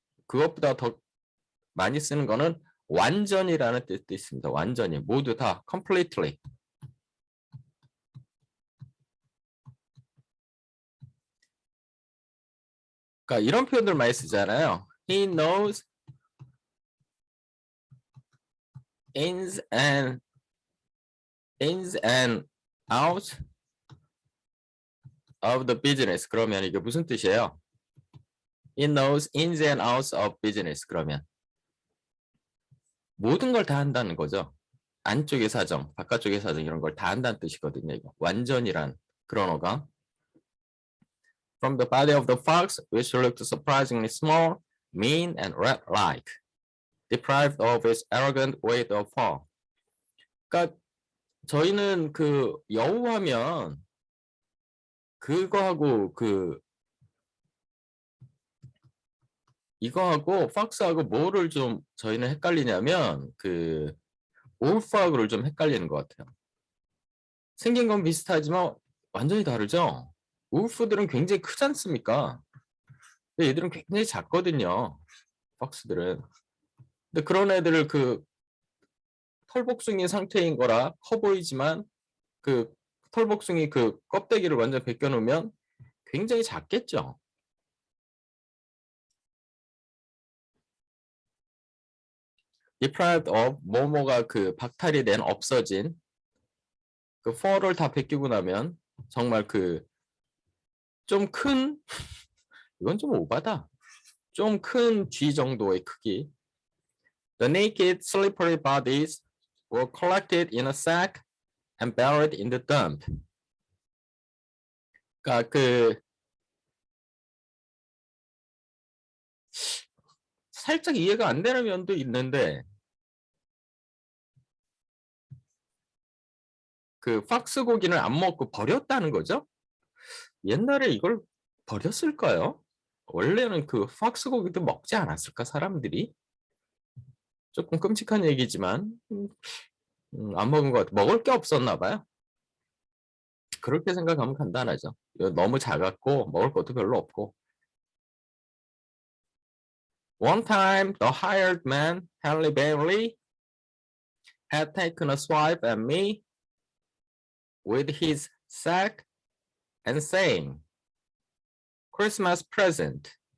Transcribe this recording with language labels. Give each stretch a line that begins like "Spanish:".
Korean: 그것보다 더 많이 쓰는 거는 완전이라는 뜻도 있습니다. 완전히 모두 다 completely. 그러니까 이런 표현들 많이 쓰잖아요.
English: He knows ins and outs of the business.
Korean: 그러면 이게 무슨 뜻이에요?
English: He knows ins and outs of business.
Korean: 그러면 모든 걸 다 한다는 거죠. 안쪽의 사정, 바깥쪽의 사정 이런 걸 다 한다는 뜻이거든요. 이거. 완전이란 그런 어감.
English: From the body of the fox, which looked surprisingly small, mean, and rat-like, deprived of its arrogant weight of fur.
Korean: 그러니까 저희는 그 여우하면 그거하고 이거하고 팍스하고 뭐를 좀 저희는 헷갈리냐면 그 울프하고를 좀 헷갈리는 것 같아요. 생긴 건 비슷하지만 완전히 다르죠. 울프들은 굉장히 크지 않습니까? 근데 얘들은 굉장히 작거든요. 팍스들은. 근데 그런 애들을 털복숭이 상태인 거라 커 보이지만 그 털복숭이 그 껍데기를 완전 벗겨 놓으면 굉장히 작겠죠.
English: deprived of
Korean: 뭐뭐가 그 박탈이 된 없어진 그 fur를 다 벗기고 나면 정말 그 좀 큰 이건 좀 오바다. 좀 큰 쥐 정도의 크기.
English: The naked slippery bodies were collected in a sack and buried in the dump.
Korean: 그러니까 그 살짝 이해가 안 되는 면도 있는데 그 팍스 고기는 안 먹고 버렸다는 거죠? 옛날에 이걸 버렸을까요? 원래는 그 팍스 고기도 먹지 않았을까 사람들이? 조금 끔찍한 얘기지만 안 먹은 것 같아. 먹을 게 없었나 봐요. 그렇게 생각하면 간단하죠. 너무 작았고 먹을 것도 별로 없고.
English: One time, the hired man, Halle Bailey, had taken a swipe at me with his sack and saying, Christmas present.